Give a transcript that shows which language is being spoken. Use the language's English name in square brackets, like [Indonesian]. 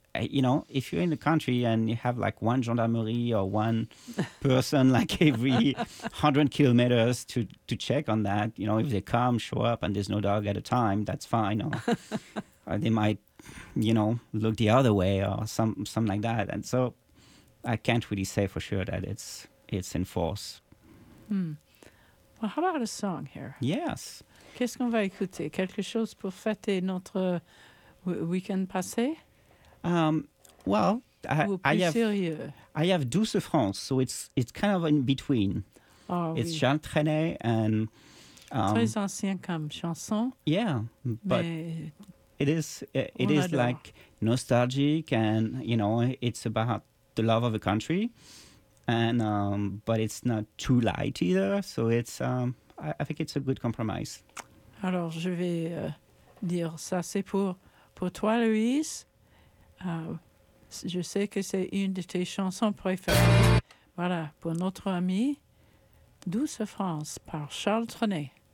[English] You know, if you're in the country and you have like one gendarmerie or one person like every 100 kilometers to check on that, you know, if they come, show up and there's no dog at a time, that's fine. Or they might, you know, look the other way or something like that. And so I can't really say for sure that it's in force. Hmm. Well, how about a song here? Yes. [French] Qu'est-ce qu'on va écouter? Quelque chose pour fêter notre week-end passé? [English] I have Douce France, so it's kind of in between. Oh, it's [French] oui. [English] Jean Trenet and [French] très ancien comme chanson. [English] Yeah, but it is [French] adore. [English] Like nostalgic, and you know it's about the love of a country, and but it's not too light either. So it's I think it's a good compromise. [French] Alors je vais dire ça c'est pour toi, Louise. Je sais que c'est une de tes chansons préférées. Voilà, pour notre ami Douce France par Charles Trenet.